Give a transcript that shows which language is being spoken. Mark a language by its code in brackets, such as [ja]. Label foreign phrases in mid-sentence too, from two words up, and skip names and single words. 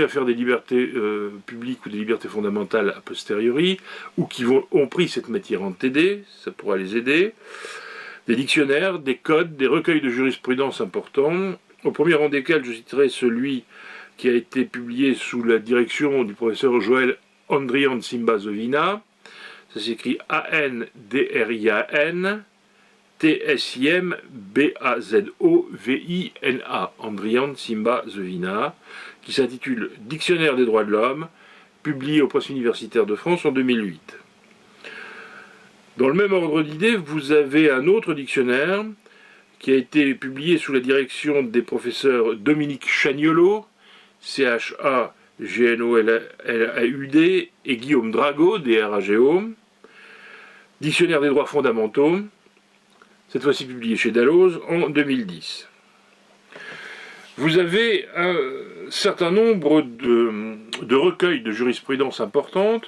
[fr] à faire des libertés publiques ou des libertés fondamentales a posteriori, ou qui ont pris cette matière en TD, ça pourra les aider, des dictionnaires, des codes, des recueils de jurisprudence importants, au premier rang desquels je citerai celui qui a été publié sous la direction du professeur Joël Andrian Simbazovina, ça s'écrit A-N-D-R-I-A-N, T-S-I-M-B-A-Z-O-V-I-N-A, Andrian Simba-Zevina, qui s'intitule Dictionnaire des droits de l'homme, publié aux presses universitaires de France en 2008. Dans le même ordre d'idées, vous avez un autre dictionnaire qui a été publié sous la direction des professeurs Dominique Chagnollaud, C-H-A-G-N-O-L-A-U-D, et Guillaume Drago, D-R-A-G-O, Dictionnaire des droits fondamentaux, cette fois-ci publié chez Dalloz en 2010. Vous avez un certain nombre de recueils de jurisprudence importantes.